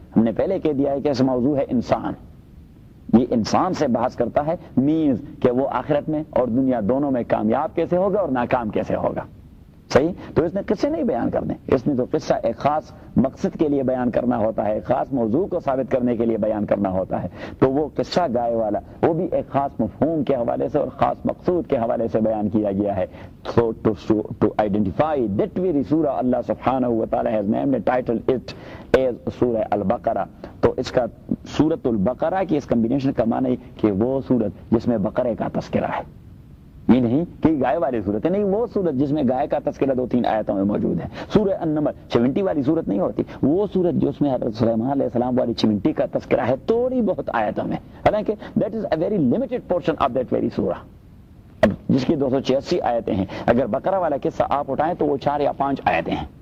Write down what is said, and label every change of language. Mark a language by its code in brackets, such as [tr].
[ur] ہم نے پہلے کہہ دیا ہے کہ اس موضوع ہے انسان, یہ انسان سے بحث کرتا ہے, مینز کہ وہ آخرت میں اور دنیا دونوں میں کامیاب کیسے ہوگا اور ناکام کیسے ہوگا. صحیح, تو اس نے قصے نہیں بیان کرنے, اس نے تو قصہ ایک خاص مقصد کے لیے بیان کرنا ہوتا ہے, ایک خاص موضوع کو ثابت کرنے کے لیے بیان کرنا ہوتا ہے. تو وہ قصہ گائے والا, وہ بھی ایک خاص مفہوم کے حوالے سے اور خاص مقصود کے حوالے سے بیان کیا گیا ہے. [en] So to identify that very surah Allah subhanahu wa ta'ala has named and titled it as surah al-Baqarah. [ur] تو اس کا سورۃ البقرہ کی اس کمبینیشن کا معنی کہ وہ سورت جس میں بقرے کا تذکرہ ہے, یہ نہیں کہ گائے والی سورت ہے, نہیں, وہ سورت جس میں گائے کا تذکرہ 2-3 آیتوں میں موجود ہے. سورہ النمل 76 والی سورت نہیں ہوتی, وہ سورت جو اس میں حضرت سلیمان علیہ السلام والی 76 کا تذکرہ ہے تھوڑی بہت آیتوں میں, حالانکہ [en] that is a very limited portion of that very سورہ [ur] جس کی 286 آیتیں ہیں. اگر بقرہ والا قصہ آپ اٹھائیں تو وہ 4 یا 5 آیتیں ہیں,